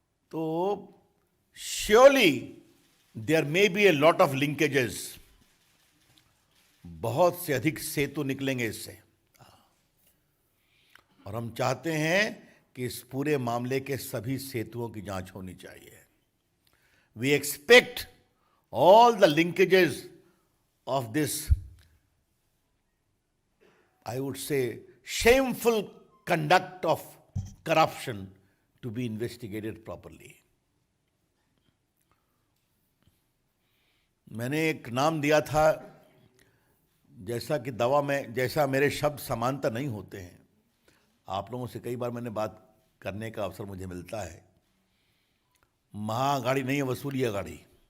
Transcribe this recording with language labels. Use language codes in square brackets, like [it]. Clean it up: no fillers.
[en] तो surely there may be a lot of linkages, [hi] बहुत से अधिक सेतु निकलेंगे इससे। और हम चाहते हैं कि इस पूरे मामले के सभी सेतुओं की जांच होनी चाहिए। [en] We expect all the linkages of this, I would say, shameful conduct of corruption to be investigated properly. [hi] मैंने एक नाम दिया था, जैसा कि दवा में, जैसा मेरे शब्द समानता नहीं होते हैं। आप लोगों से कई बार मैंने बात करने का अवसर मुझे मिलता है। महाअघाड़ी नहीं है, वसूली अघाड़ी।